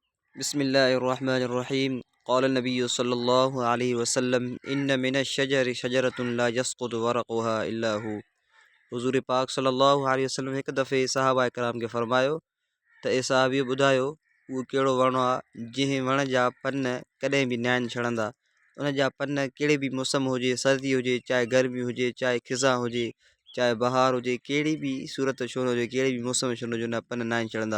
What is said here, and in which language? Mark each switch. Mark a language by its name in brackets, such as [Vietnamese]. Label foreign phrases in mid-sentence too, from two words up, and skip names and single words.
[Arabic] بسم الله الرحمن الرحيم قال النبي صلى الله عليه وسلم إن من الشجر شجرة لا يسقط ورقها إلا هو. [Sindhi] हुज़ूर पाक [Arabic] صلى الله عليه وسلم [Sindhi] हिकु दफ़े सहाबा किराम खे फ़रमायो त ए सहाबी ॿुधायो उहो कहिड़ो वणु आहे जंहिं वण जा पन कॾहिं बि न आहिनि छड़ंदा। उन जा पन कहिड़े बि मौसम हुजे, सर्दी हुजे, चाहे गर्मी हुजे, चाहे खिज़ा हुजे, चाहे बहार हुजे, कहिड़ी बि सूरत छो न हुजे, कहिड़े बि मौसम छो न हुजे, उन पन न आहिनि छड़ंदा।